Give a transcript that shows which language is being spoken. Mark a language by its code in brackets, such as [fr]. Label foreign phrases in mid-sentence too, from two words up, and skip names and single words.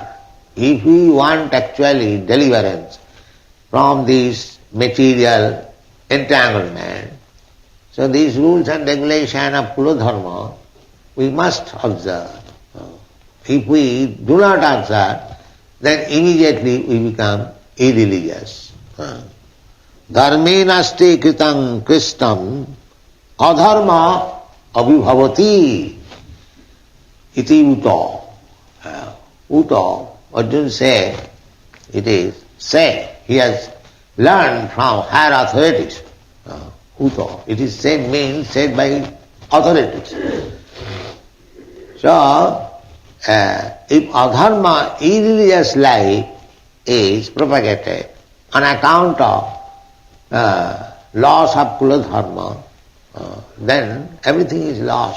[en] If we want actually deliverance from this material entanglement, so these rules and regulation of [sa] कुल धर्म, [en] we must observe. If we do not observe, then immediately we become irreligious. [sa] धर्मे नष्टे कृतम् कृस्तम् अधर्म अभिभवति इति उतो. [en] Uto, Arjuna said, it is said, he has learned from higher authorities. Uto, it is said means said by authorities. So, if adharma, irreligious life is propagated on account of loss of [sa] कुल धर्म, [en] then everything is lost.